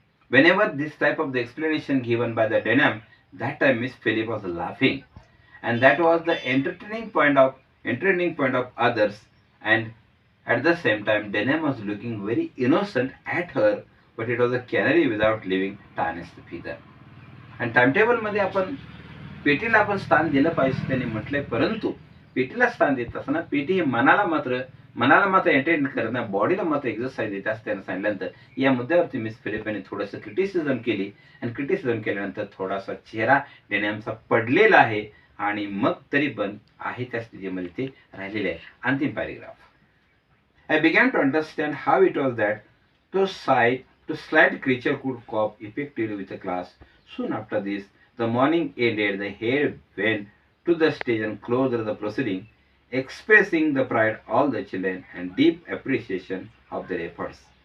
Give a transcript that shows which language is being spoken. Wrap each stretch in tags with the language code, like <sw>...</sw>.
<en>Whenever this type of the explanation given by the Denham, that time Miss Philip was laughing, and that was the entertaining point of others, and at the same time Denham was looking very innocent at her, but it was a canary without leaving tiniest feather.</en> <mr>आणि timetable मध्ये आपण पेटीला आपण स्थान दिलं पाहिजे त्यांनी म्हटलंय, परंतु पेटीला स्थान देत असताना पेटी हे मनाला मात्र एंटरटेन करत नाही, बॉडीला मात्र एक्सरसाइज देत असं त्यांना सांगितल्यानंतर या मुद्द्यावरती मिस फिलिप यांनी थोडंसं क्रिटिसिझम केली, आणि क्रिटिसिझम केल्यानंतर थोडासा चेहरा डेनियमचा पडलेला आहे, आणि मग तरी पण आहे त्या स्थितीमध्ये ते राहिलेले आहे. अंतिम paragraph.</mr> <en>I began to understand how it was that to slight creature could cope effectively with the class. Soon after this, the morning ended. The head went to the stage and closed the proceeding, expressing the pride of all the children and deep appreciation of their efforts.</en>